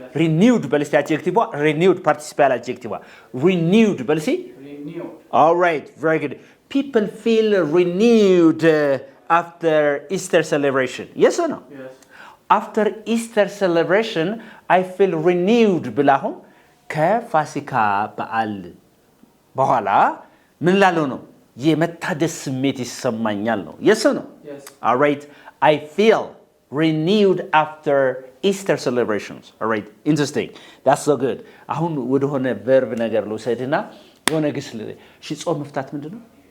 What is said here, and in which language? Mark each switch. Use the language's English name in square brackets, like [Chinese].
[English] Renewed በልስቲ adjective renewed participial adjective renewed በልሲ Renewed. All right, very good. People feel renewed after Easter celebration. Yes or no? Yes. After Easter celebration, I feel renewed [Amharic] ብላሁን ከፋሲካ በዓል በኋላ ምን ላለው ነው? የመታደስ ስሜት ይሰማኛል ነው. [English] Yes or no? Yes. All right. I feel renewed after Easter celebrations. All right. Interesting. That's so good. [Amharic] አሁን ወደሆነ verb ነገር ልውሰድና የሆነ ግስል እሺ ጾም መፍታት ምንድነው?